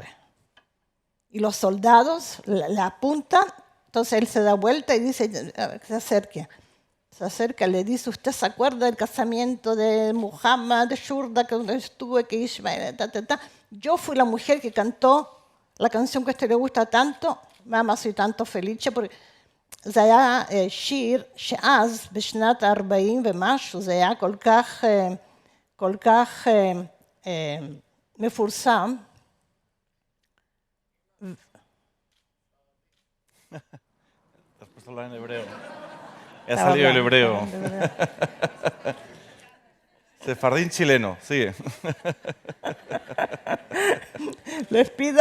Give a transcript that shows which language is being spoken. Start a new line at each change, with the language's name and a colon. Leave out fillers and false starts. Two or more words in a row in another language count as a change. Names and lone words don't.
Spanish: Y los soldados la apuntan, entonces él se da vuelta y dice, se acerque. Se acerca, le dice, ¿usted se acuerda del casamiento de Muhammad, de Shurda, que estuve, que Ismael, Yo fui la mujer que cantó la canción que a usted le gusta tanto, Mamma soy tanto felice, porque
Hebrew: זה היה שיר שאז, בשנת 40 ומשהו, זה היה כל כך מפורסם.
Spanish: Te has puesto la en hebreo. Ha salido el hebreo. Sefardín chileno, sigue. Les pido.